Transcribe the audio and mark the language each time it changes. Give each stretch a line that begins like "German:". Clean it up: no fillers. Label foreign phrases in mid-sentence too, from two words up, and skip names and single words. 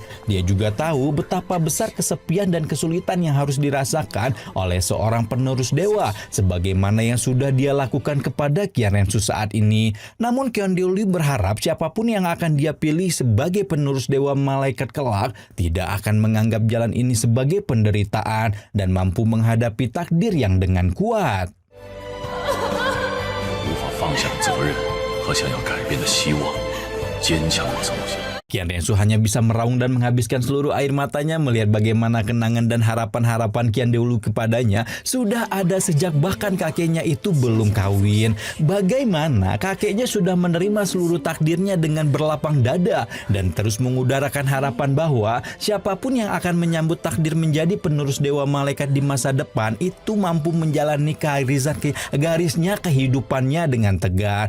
Indonesian: Dia juga tahu betapa besar kesepian dan kesulitan yang harus dirasakan oleh seorang penerus dewa, sebagaimana yang sudah dia lakukan kepada Qian Rensu saat ini. Namun Qian Doliu berharap siapapun yang akan dia pilih sebagai penerus dewa malaikat kelak tidak akan menganggap jalan ini sebagai penderitaan dan mampu menghadapi takdir yang dengan kuat.
Chinese: 无法放下的责任和想要改变的希望，坚强地走下。
Indonesian: Qian Rensu hanya bisa meraung dan menghabiskan seluruh air matanya melihat bagaimana kenangan dan harapan-harapan Qian Doliu kepadanya sudah ada sejak bahkan kakeknya itu belum kawin. Bagaimana kakeknya sudah menerima seluruh takdirnya dengan berlapang dada dan terus mengudarakan harapan bahwa siapapun yang akan menyambut takdir menjadi penerus dewa malaikat di masa depan itu mampu menjalani garisnya kehidupannya dengan tegar.